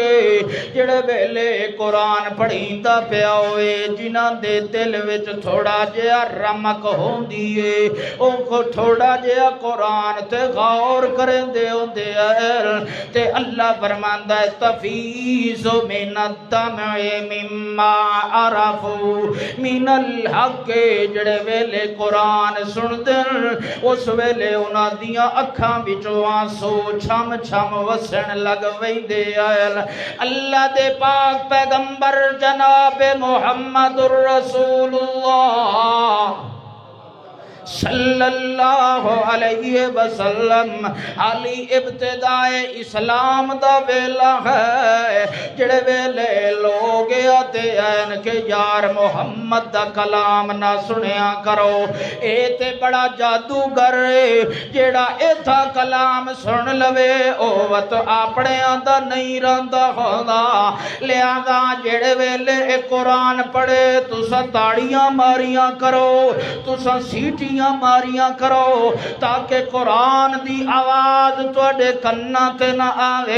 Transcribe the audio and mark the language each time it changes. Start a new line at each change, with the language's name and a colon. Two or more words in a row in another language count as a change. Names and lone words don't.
Saraiki: جڑے ویلے قرآن پڑھیندا پیا ہوئے جنہاں دے دل وچ تھوڑا جہا رمق ہوندی ہے، او کو تھوڑا جہا قرآن تے غور کریندے ہوندے ہیں تے اللہ فرماندا ہے
Arabic: تفیض من الدمع مما عرفوا من الحق۔
Saraiki: جڑے ویلے قرآن سن دن اس ویلے انہاں دیاں اکھاں وچوں آنسو چھم چھم وسن لگ ویندے آئے۔ اللہ دے پاک پیغمبر جناب محمد الرسول اللہ
Arabic: صلی اللہ علیہ وسلم
Saraiki: علی ابتدائے اسلام دا ویلا ہے جڑے ویلے
Urdu: لوگ آتے ہیں
Saraiki: کہ یار محمد دا کلام نہ سنیا کرو، اے تے بڑا جادوگر جڑا ایتھا کلام سن لوے او وت اپنے آندا نہیں رہندا ہوندا، لہذا جڑے ویلے قرآن پڑھے تساں تاڑیاں ماریاں کرو، تساں سیٹیاں ماریاں کرو تاکہ قرآن دی آواز تواڈے کناں تے نہ آوے۔